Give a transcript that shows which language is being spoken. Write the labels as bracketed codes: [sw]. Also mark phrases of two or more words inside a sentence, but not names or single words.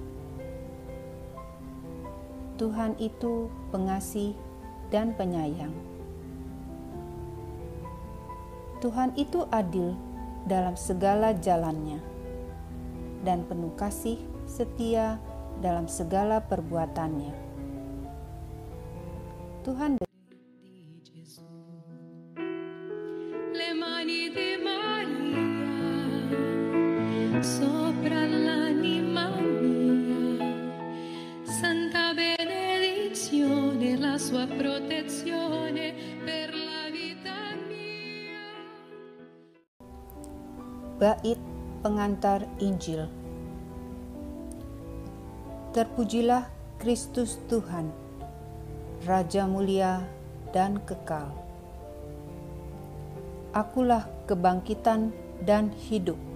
[id] Tuhan itu pengasih dan penyayang. Tuhan itu adil dalam segala jalannya dan penuh kasih setia dalam segala perbuatannya. [it] Tuhan Le mani di Maria sopra l'anima mia, santa benedizione, la sua protezione per la vita mia. [id] Bait pengantar Injil. Terpujilah Kristus Tuhan, Raja mulia dan kekal. Akulah kebangkitan dan hidup.